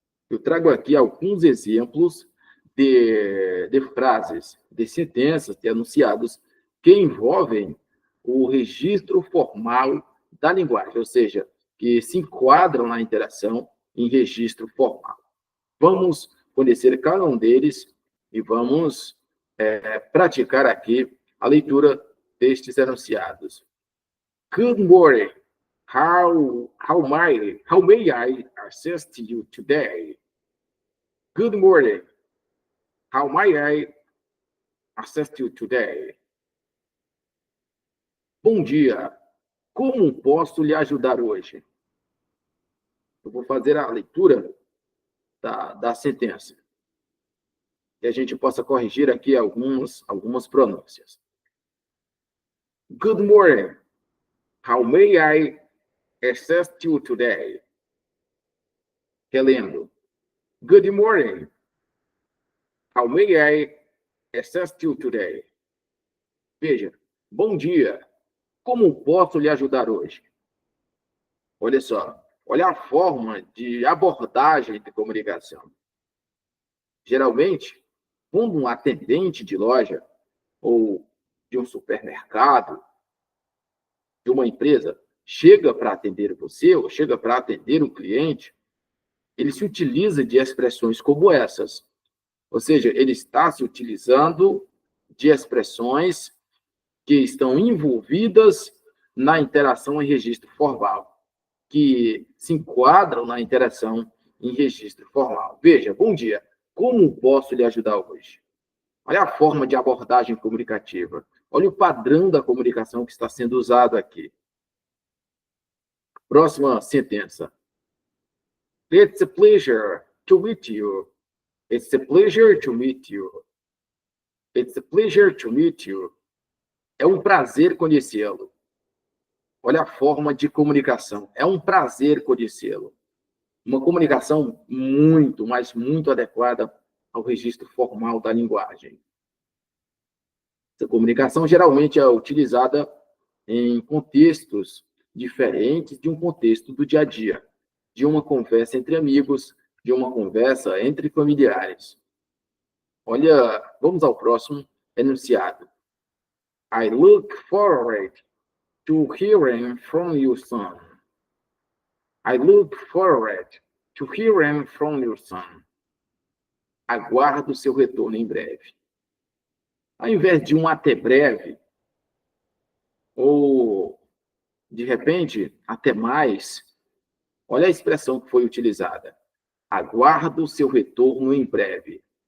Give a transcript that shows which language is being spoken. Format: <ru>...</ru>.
<pt>Eu trago aqui alguns exemplos de frases, de sentenças, de enunciados que envolvem o registro formal da linguagem, ou seja, que se enquadram na interação em registro formal. Vamos conhecer cada um deles e vamos praticar aqui a leitura destes enunciados.</pt> <en>Good morning. How may I assist you today? Good morning. How may I assist you today?</en> <pt>Bom dia. Como posso lhe ajudar hoje? Eu vou fazer a leitura da sentença. E a gente possa corrigir aqui algumas pronúncias.</pt> <en>Good morning. How may I assist you today?</en> <pt>Relendo.</pt> <en>Good morning. How may I assist you today?</en> <pt>Veja, bom dia. Como posso lhe ajudar hoje? Olha só, olha a forma de abordagem de comunicação. Geralmente, quando um atendente de loja ou de um supermercado, de uma empresa, chega para atender você ou chega para atender um cliente, ele se utiliza de expressões como essas. Ou seja, ele está se utilizando de expressões que estão envolvidas na interação em registro formal, que se enquadram na interação em registro formal. Veja, bom dia. Como posso lhe ajudar hoje? Olha a forma de abordagem comunicativa. Olha o padrão da comunicação que está sendo usado aqui. Próxima sentença.</pt> <en>It's a pleasure to meet you. It's a pleasure to meet you. It's a pleasure to meet you.</en> <pt>É um prazer conhecê-lo. Olha a forma de comunicação. É um prazer conhecê-lo. Uma comunicação muito, mas muito adequada ao registro formal da linguagem. Essa comunicação geralmente é utilizada em contextos diferentes de um contexto do dia a dia, de uma conversa entre amigos, de uma conversa entre familiares. Olha, vamos ao próximo enunciado.</pt> <en>I look forward to hearing from you soon. I look forward to hearing from you soon.</en> <pt>Aguardo seu retorno em breve. Ao invés de um até breve, ou, de repente, até mais, olha a expressão que foi utilizada. Aguardo seu retorno em breve.</pt>